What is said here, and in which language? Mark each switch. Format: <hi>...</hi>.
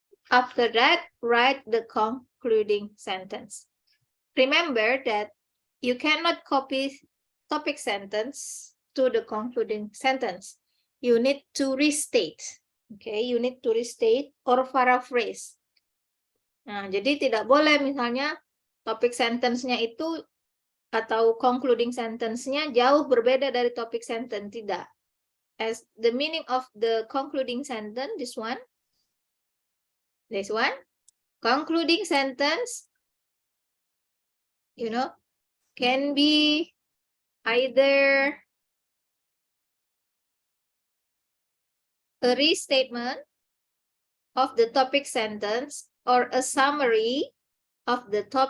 <en>After that, write the concluding sentence. Remember that you cannot copy topic sentence to the concluding sentence. You need to restate. Okay, you need to restate or paraphrase.</en> <id>Nah, jadi tidak boleh misalnya topik sentence-nya itu atau concluding sentence-nya jauh berbeda dari topik sentence, tidak.</id> <en>As the meaning of the concluding sentence, this one, concluding sentence, you know, can be either a restatement of the topic sentence or a summary of the</en>